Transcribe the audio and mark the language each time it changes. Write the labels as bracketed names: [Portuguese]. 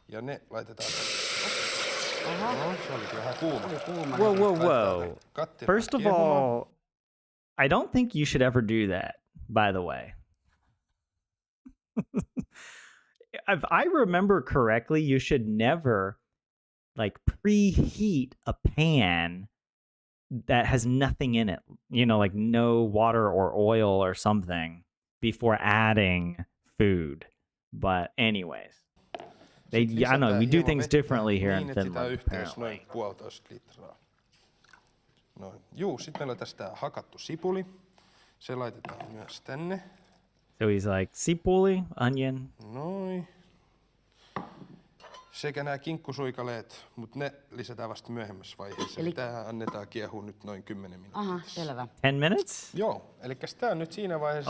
[Finnish] Ja ne laitetaan no, se oli vähän kuuma. Whoa. [English] First of all, I don't think you should ever do that, by the way. If I remember correctly, you should never like preheat a pan that has nothing in it, you know, like no water or oil or something before adding food. But anyways, I don't know, we do things differently here in Finland, apparently. [Finnish] Noin 1,5 litraa. Noin. Juu, sit meillä on tästä hakattu sipuli. Se laitetaan myös tänne. [English] So he's like, sipuli, onion. [Finnish] Noin. Sekä nämä kinkkusuikaleet, mutta ne lisätään vasta myöhemmässä vaiheessa. Eli tää annetaan kiehua nyt noin 10 minuuttia. Aha, selvä. [English] 10 minutes? [Finnish] Joo, eli tää on nyt siinä vaiheessa.